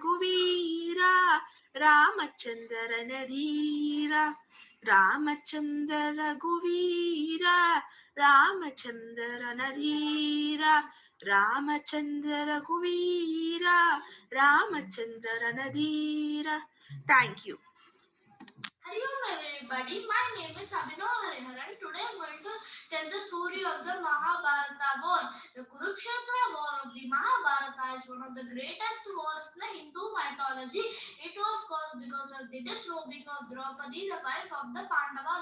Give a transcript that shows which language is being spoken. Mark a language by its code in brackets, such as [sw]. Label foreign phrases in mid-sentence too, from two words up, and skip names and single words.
[en] Raghuvira, Ramachandra Ranadhira, Ramachandra Raghuvira, Ramachandra Ranadhira, Ramachandra Raghuvira, Ramachandra Ranadhira. Thank you. everybody. My name is Abhinav Hariharan. Today I'm going to tell the story of the Mahabharata war. The Kurukshetra war of the Mahabharata is one of the greatest wars in the Hindu mythology. It was caused because of the disrobing of Draupadi, the wife of the Pandavas.